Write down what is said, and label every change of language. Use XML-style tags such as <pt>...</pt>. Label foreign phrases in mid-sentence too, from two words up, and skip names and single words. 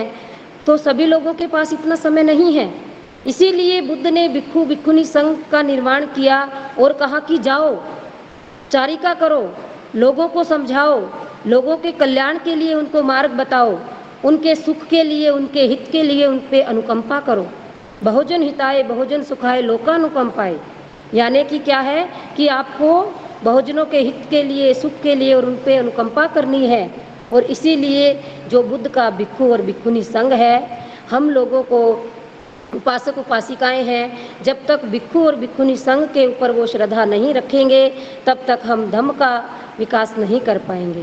<hi>तो सभी लोगों के पास इतना समय नहीं है। इसीलिए बुद्ध ने भिक्षु भिक्षुनी संघ का निर्माण किया और कहा कि जाओ, चारिका करो, लोगों को समझाओ, लोगों के कल्याण के लिए उनको मार्ग बताओ, उनके सुख के लिए, उनके हित के लिए उन पे अनुकंपा करो।</hi> <pi>बहुजन हिताय बहुजन सुखाय लोकानुकंपाय,</pi> <hi>यानी कि क्या है कि आपको बहुजनों के हित के लिए, सुख के लिए और उन पे अनुकंपा करनी है। और इसीलिए जो बुद्ध का भिक्षु और भिक्षुनी संघ है, हम लोगों को उपासक उपासिकाएं हैं, जब तक भिक्षु और भिक्षुनी संघ के ऊपर वो श्रद्धा नहीं रखेंगे तब तक हम धम्म का विकास नहीं कर पाएंगे।</hi>